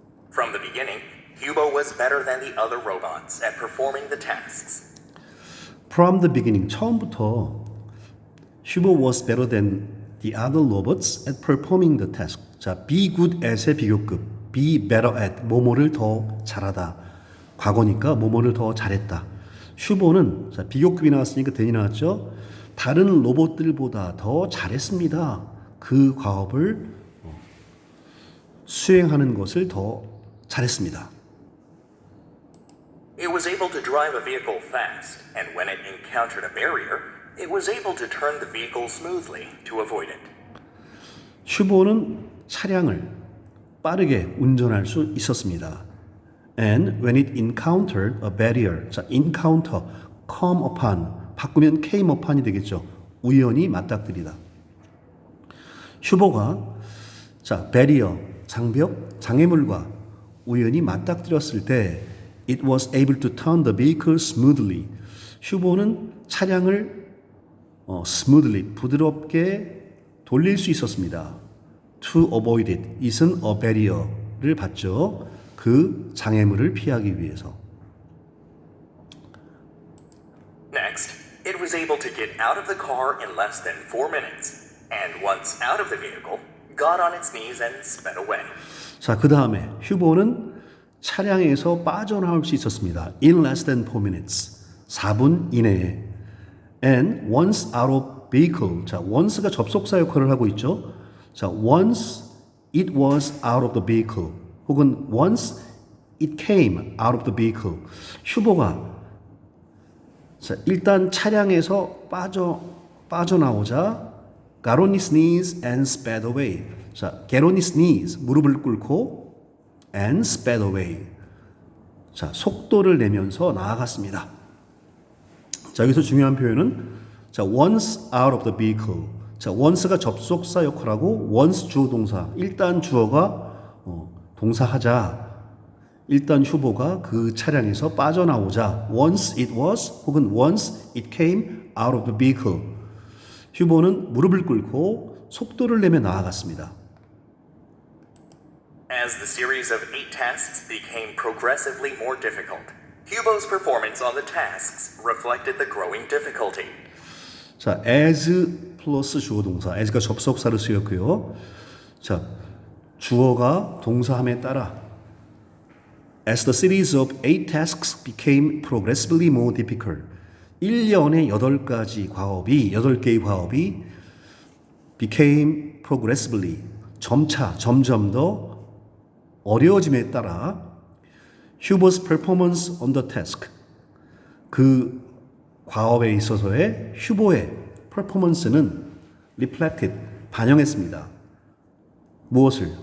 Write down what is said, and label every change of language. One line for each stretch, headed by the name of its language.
English: From the beginning, Hubo was better than the other robots at performing the tasks. From the beginning,
Korean: 처음부터
English: Hubo was better than the other robots at performing the task. 자, be good at의 비교급, be better at,
Korean: 뭐뭐를 더 잘하다, 과거니까 뭐뭐를 더 잘했다. 슈보는 자, 비교급이 나왔으니까 된이 나왔죠. 다른 로봇들보다 더 잘했습니다. 그 과업을 수행하는 것을 더 잘했습니다.
English: It was able to drive a vehicle fast, and when it encountered a barrier, it was able to turn the vehicle smoothly to avoid it.
Korean: 슈보는 차량을 빠르게 운전할 수 있었습니다.
English: And when it encountered a barrier, 자, encounter, come upon, 바꾸면 came upon이 되겠죠.
Korean: 우연히 맞닥뜨리다. 슈보가 자, barrier, 장벽, 장애물과 우연히 맞닥뜨렸을 때
English: it was able to turn the vehicle smoothly.
Korean: 슈보는 차량을 smoothly, 부드럽게 돌릴 수 있었습니다.
English: To avoid it, it은 a barrier를 받죠.
Korean: 그 장애물을 피하기 위해서.
English: Next, it was able to get out of the car in less than 4 minutes, and once out of the vehicle, got on its knees and sped away.
Korean: 자, 그 다음에 슈보는 차량에서 빠져나올 수 있었습니다.
English: In less than 4 minutes,
Korean: 4분 이내에.
English: And once out of vehicle,
Korean: 자, once가 접속사 역할을 하고 있죠.
English: 자, once it was out of the vehicle, 혹은 once it came out of the vehicle.
Korean: 슈보가 자, 일단 차량에서 빠져나오자
English: got on his knees and sped away. 자, get on his knees,
Korean: 무릎을 꿇고
English: and sped away.
Korean: 자, 속도를 내면서 나아갔습니다. 자, 여기서 중요한 표현은 자,
English: once out of the vehicle.
Korean: 자, once가 접속사 역할하고 once 주어 동사. 일단 주어가 동사하자. 일단 슈보가 그 차량에서 빠져나오자
English: once it was 혹은 once it came out of the vehicle.
Korean: 슈보는 무릎을 꿇고 속도를 내며 나아갔습니다.
English: As the series of 8 tasks became progressively more difficult, Hubo's performance on the tasks reflected the growing difficulty.
Korean: 자, as 플러스 주어 동사. as가 접속사를 쓰였고요. 자, 주어가 동사함에 따라
English: as the series of 8 tasks became progressively more difficult.
Korean: 1년에 8개의 과업이
English: became progressively
Korean: 점점 더 어려워짐에 따라
English: Huber's performance on the task
Korean: 그 과업에 있어서의 휴보의 performance는 reflected 반영했습니다. 무엇을?